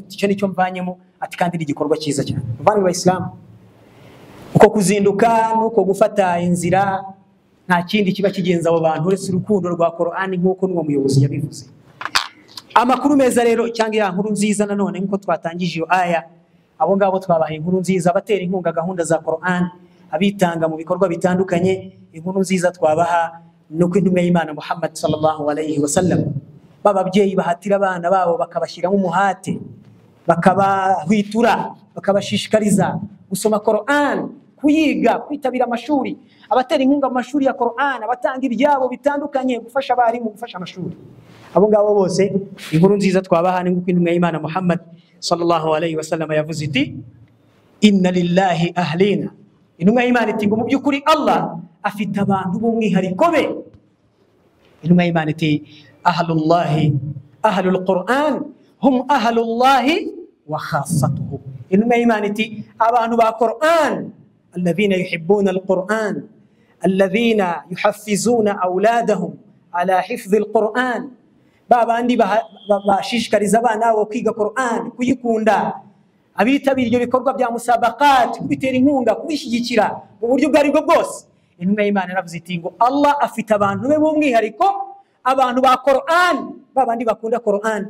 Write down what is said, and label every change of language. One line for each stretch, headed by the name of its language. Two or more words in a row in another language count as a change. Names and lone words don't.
Kinyarwanda: Icyo nicyo mvanyemo, ati kandi ni igikorwa cyiza cyane. Bavanga abayisilamu, uko kuzinduka nuko gufata inzira nta kindi kiba kigenza abo bantu uretse urukundo rwa Qur'ani nk'uko n'uwo muyobozi yabivuze. Amakuru meza rero cyangwa ya nkuru nziza nanone nk'uko twatangije iyo aya, abo ngabo twabaye inkuru nziza, abatera inkunga gahunda za Qur'an, abitanga mu bikorwa bitandukanye. Inkuru nziza twabaha nuko intumwa y'Imana Muhammad
Arabic: صلى الله عليه وسلم,
Kinyarwanda: bababyeyi bahatira abana babo bakabashyira mu muhate, bakabahwitura, bakabashishikariza gusoma Qur'an, kuyiga, kwitabira amashuri, abatera inkunga mu mashuri ya Qur'an, abatanga ibyabo bitandukanye, gufasha abarimu, gufasha amashuri. Abo ngabo bose inkuru nziza twabaha ni nguko intumwa y'Imana Muhammad
Arabic: صلى الله عليه وسلم
Kinyarwanda: yavuze iti
Arabic: إن لله أهلين.
Kinyarwanda: Intumwa y'Imana iti ngo mu by'ukuri Allah afite abantu b'umwihariko be. Intumwa y'Imana iti
Arabic: أهل الله أهل القرآن هم أهل الله وخاصته.
Kinyarwanda: Intumwa y'Imana iti abantu ba Qur'an
Arabic: الذين يحبون القرآن الذين يحفظون أولادهم على حفظ القرآن,
Kinyarwanda: babandi bashishikariza abana bo kwiga Qur'an, kuyikunda, abitabira ibyo bikorwa bya musabaqat, kubitera inkunga, kubishyigikira mu buryo bwari bwo bwose. Intumwa y'Imana yaravuze iti ngo Allah afite abantu be b'umwihariko, abantu ba Qur'an, babandi bakunda Qur'an.